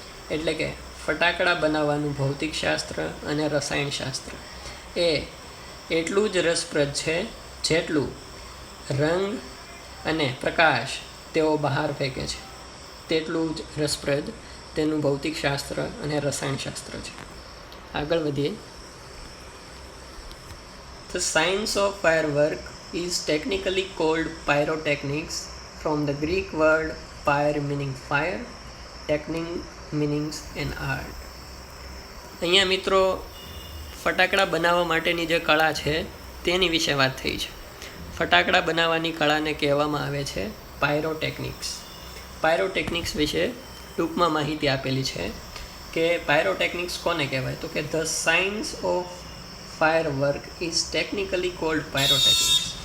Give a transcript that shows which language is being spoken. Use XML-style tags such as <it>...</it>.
<gu>એટલે કે ફટાકડા બનાવવાનું ભૌતિકશાસ્ત્ર અને રસાયણશાસ્ત્ર એ એટલું જ રસપ્રદ છે જેટલું રંગ અને પ્રકાશ તેઓ બહાર ફેંકે છે, તેટલું જ રસપ્રદ તેનું ભૌતિકશાસ્ત્ર અને રસાયણશાસ્ત્ર છે. આગળ વધીએ.</gu> <en>The science of firework is technically called pyrotechnics, from the Greek word pyre meaning fire, technique meaning an art.</en> <gu>અહીંયા મિત્રો ફટાકડા બનાવવા માટેની જે કળા છે તેની વિશે વાત થઈ છે. ફટાકડા બનાવવાની કળાને કહેવામાં આવે છે પાયરોટેકનિક્સ. પાયરોટેકનિક્સ વિશે ટૂંકમાં માહિતી આપેલી છે કે પાયરોટેકનિક્સ કોને કહેવાય, તો કે</gu> <en>The science of firework is technically called pyrotechnics.</en>